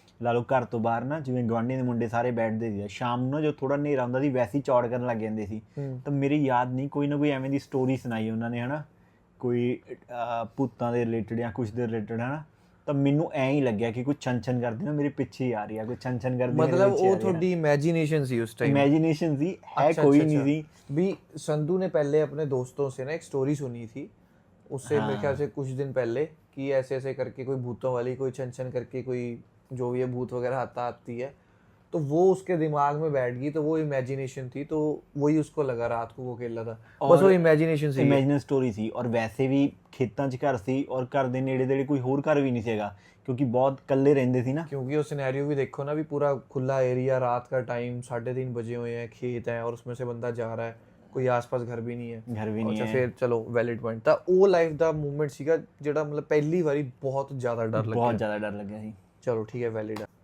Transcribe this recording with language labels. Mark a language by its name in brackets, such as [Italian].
[Punjabi] ਲਾ ਲਓ ਘਰ ਤੋਂ ਬਾਹਰ ਨਾ ਜਿਵੇਂ ਗੁਆਂਢੀਆਂ ਦੇ ਮੁੰਡੇ ਸਾਰੇ ਬੈਠਦੇ ਸੀ, ਸ਼ਾਮ ਨੂੰ ਜੋ ਥੋੜਾ ਹਨੇਰਾ ਹੁੰਦਾ ਸੀ ਵੈਸੇ ਹੀ ਚੌੜ ਕਰਨ ਲੱਗ ਜਾਂਦੇ ਸੀ। ਤਾਂ ਮੇਰੀ ਯਾਦ ਨਹੀਂ ਕੋਈ ਨਾ ਕੋਈ ਐਵੇਂ ਦੀ ਸਟੋਰੀ ਸੁਣਾਈ ਉਹਨਾਂ ਨੇ, ਹੈ ਨਾ, ਕੋਈ ਭੂਤਾਂ ਦੇ ਰਿਲੇਟਡ ਜਾਂ ਕੁਛ ਦੇ ਰਿਲੇਟਡ, ਹੈ ਨਾ। ਤਾਂ ਮੈਨੂੰ ਐਂ ਹੀ ਲੱਗਿਆ ਕਿ ਕੋਈ ਛਨ ਕਰਦੀ ਨਾ ਮੇਰੇ ਪਿੱਛੇ ਹੀ ਆ ਰਹੀ ਆ, ਕੋਈ ਛਨ ਕਰਦੀ [Hindi] मतलब वो थोड़ी इमेजिनेशन सी उस टाइम, इमेजिनेशन सी है, अच्छा, कोई अच्छा, नहीं अच्छा। थी। भी संधू ने पहले अपने दोस्तों से ना एक स्टोरी सुनी थी उससे, मेरे ख्याल से कुछ दिन पहले, कि ऐसे ऐसे करके कोई भूतों वाली, कोई छन करके कोई जो भी है भूत वगैरह आती है, तो वो उसके दिमाग में बैठ गई, तो वो इमेजिनेशन थी, तो वही उसको लगा रात को वो अकेला था, बस वो इमेजिनेशन से [Punjabi] इमेजिनरी स्टोरी ਸੀ। ਔਰ ਵੈਸੇ ਵੀ ਖੇਤਾਂ 'ਚ ਘਰ ਸੀ ਔਰ ਘਰ ਦੇ ਨੇੜੇ ਤੇੜੇ ਕੋਈ ਹੋਰ ਘਰ ਵੀ ਨਹੀਂ ਸੀਗਾ ਕਿਉਂਕਿ ਬਹੁਤ ਇਕੱਲੇ ਰਹਿੰਦੇ ਸੀ ਨਾ। [Hindi] क्योंकि वो सिनेरियो भी देखो ना, भी पूरा खुला एरिया, रात का टाइम, 3:30 बजे हुए हैं, खेत हैं और उसमें से बंदा जा रहा है, कोई आसपास घर भी नहीं है, घर भी नहीं अच्छा, है। फिर चलो वैलिड पॉइंट था [Punjabi] ਉਹ ਲਾਈਫ ਦਾ ਮੂਵਮੈਂਟ ਸੀਗਾ ਜਿਹੜਾ ਮਤਲਬ ਪਹਿਲੀ ਵਾਰੀ [Hindi] बहुत ज़्यादा डर लगा। बहुत ज़्यादा डर लग गया। चलो ठीक है, वैलिड है।